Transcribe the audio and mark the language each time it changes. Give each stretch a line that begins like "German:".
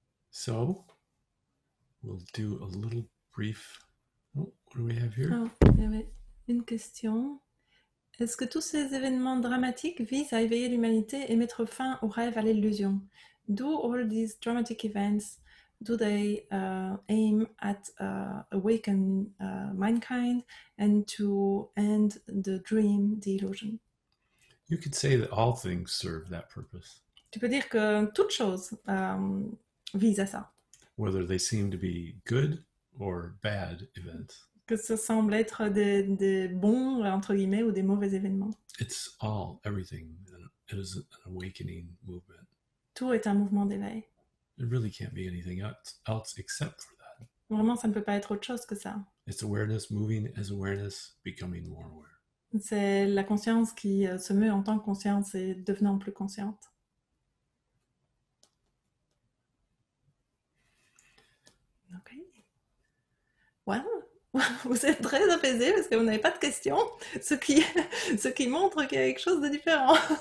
English: So we'll do a little brief. Oh, what do we have here?
French: Ah, il y avait une question. Est-ce que tous ces événements dramatiques visent à éveiller l'humanité et mettre fin au rêve, à l'illusion?
English: Do all these dramatic events, do they aim at awaken mankind and to end the dream, the illusion? You could say that all things serve that purpose,
French: Tu peux dire que toute chose vise à ça.
English: whether they seem to be good or bad events.
French: Que ça semble être des bons, entre guillemets, ou des mauvais événements.
English: It's all, everything. It is an awakening movement.
French: Tout est un mouvement d'éveil.
English: It really can't be anything else except for that.
French: Vraiment, ça ne peut pas être autre chose que ça.
English: It's awareness moving as awareness, becoming more aware.
French: C'est la conscience qui se meut en tant que conscience et devenant plus consciente. Ok. Well, vous êtes très apaisés parce que vous n'avez pas de questions, ce qui montre qu'il y a quelque chose de différent.